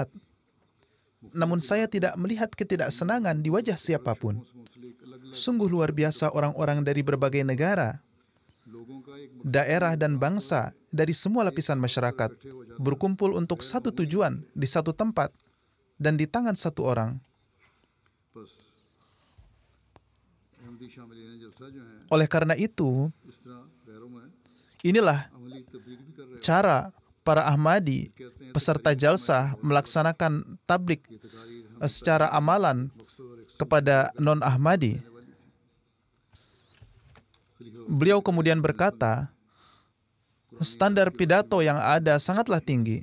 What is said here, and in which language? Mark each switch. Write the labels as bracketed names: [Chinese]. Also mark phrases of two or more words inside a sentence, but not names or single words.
[Indonesian] Namun saya tidak melihat ketidaksenangan di wajah siapapun. Sungguh luar biasa orang-orang dari berbagai negara daerah, dan bangsa dari semua lapisan masyarakat berkumpul untuk satu tujuan di satu tempat dan di tangan satu orang. [Urdu] بس احمدی شاملین جلسہ جو ہے [Indonesian] Oleh karena itu, [Urdu] اس طرح غیروں میں [Indonesian] inilah [Urdu] عملی تبلیغ بھی کر رہے ہیں [Indonesian] cara para Ahmadi peserta jalsah melaksanakan tablik secara amalan kepada non-Ahmadi. Beliau kemudian berkata, standar pidato yang ada sangatlah tinggi.